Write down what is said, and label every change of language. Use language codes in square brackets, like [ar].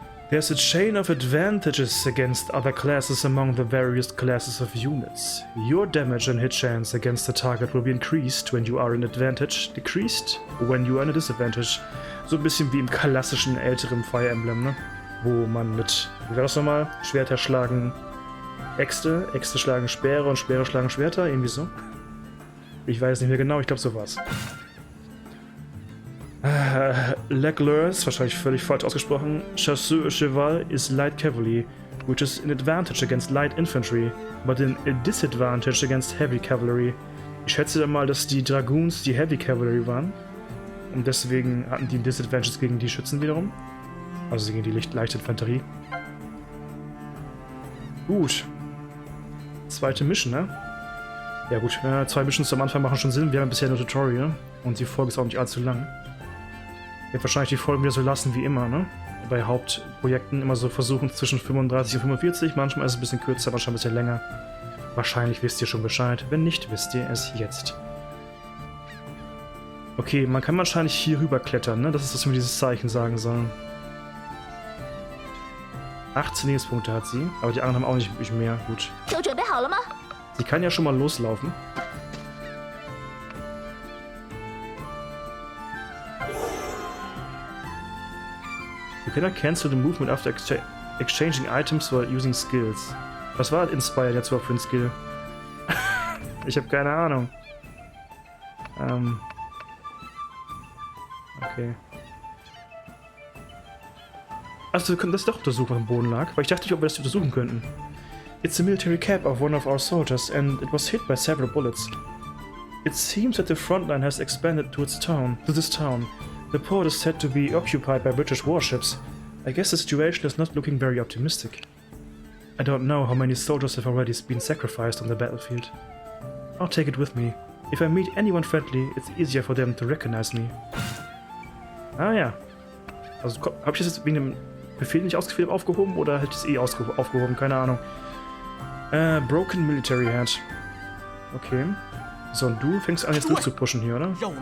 [en] There's a chain of advantages against other classes among the various classes of units. Your damage and hit chance against the target will be increased when you are in advantage, decreased when you are in a disadvantage. [de] So ein bisschen wie im klassischen älteren Fire Emblem, ne? Wo man mit, wie war das nochmal? Schwerter schlagen Äxte, Äxte schlagen Speere und Speere schlagen Schwerter, irgendwie so. Ich weiß nicht mehr genau, ich glaube so war's. Leclerc, wahrscheinlich völlig falsch ausgesprochen. [en] Chasseur Cheval is light cavalry, which is an advantage against light infantry, but a disadvantage against heavy cavalry. [de] Ich schätze mal, dass die Dragoons die Heavy Cavalry waren. Und deswegen hatten die ein Disadvantage gegen die Schützen wiederum. Also gegen die leichte Infanterie. Gut. Zweite Mission, ne? Ja gut, 2 Missions am Anfang machen schon Sinn. Wir haben bisher nur Tutorial. Und die Folge ist auch nicht allzu lang. Ich werde wahrscheinlich die Folgen wieder so lassen wie immer, ne? Bei Hauptprojekten immer so versuchen zwischen 35 und 45. Manchmal ist es ein bisschen kürzer, manchmal ein bisschen länger. Wahrscheinlich wisst ihr schon Bescheid. Wenn nicht, wisst ihr es jetzt. Okay, man kann wahrscheinlich hier rüber klettern, ne? Das ist, was wir dieses Zeichen sagen sollen. 18 Lebenspunkte hat sie, aber die anderen haben auch nicht wirklich mehr. Gut. Sie kann ja schon mal loslaufen. [en] You cannot cancel the movement after exchanging items while using skills. [de] Was war Inspired jetzt überhaupt für ein Skill? Ich habe keine Ahnung. Okay. Also wir können das doch untersuchen, was am Boden lag, weil ich dachte nicht, ob wir das untersuchen könnten. [en] It's a military cap of one of our soldiers and it was hit by several bullets. It seems that the front line has expanded to this town. The port is said to be occupied by British warships. I guess the situation is not looking very optimistic. I don't know how many soldiers have already been sacrificed on the battlefield. I'll take it with me. If I meet anyone friendly, it's easier for them to recognize me. [de] Ah ja. Also habe ich das jetzt wegen dem Befehl nicht ausgeführt aufgehoben oder hätte ich es eh aufgehoben? Keine Ahnung. Broken Military Head. Okay. So, und du fängst an jetzt durchzupushen hier, oder?